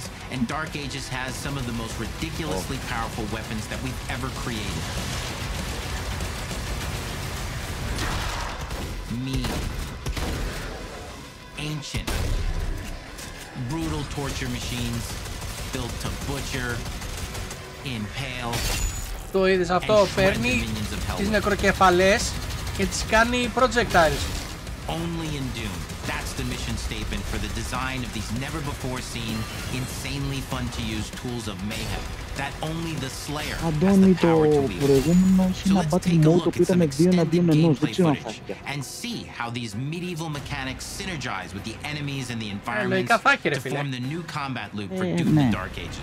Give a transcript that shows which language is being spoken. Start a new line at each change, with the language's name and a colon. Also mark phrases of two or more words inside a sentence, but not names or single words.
English: And Dark Ages has some of the most ridiculously powerful weapons that we've ever created. Mean. Ancient. Brutal torture machines built to butcher, impale.
Greek: Το είδες αυτό, παίρνει τις νεκροκεφαλές και τις κάνει projectiles.
English: Only in Doom. That's the mission statement for the design of these never before seen, insanely fun to use tools of mayhem that only the Slayer has the power to wield. So let's take a look at some extended gameplay footage and see how these medieval mechanics synergize with the enemies and the environments to form the new combat loop for Doom the Dark Ages.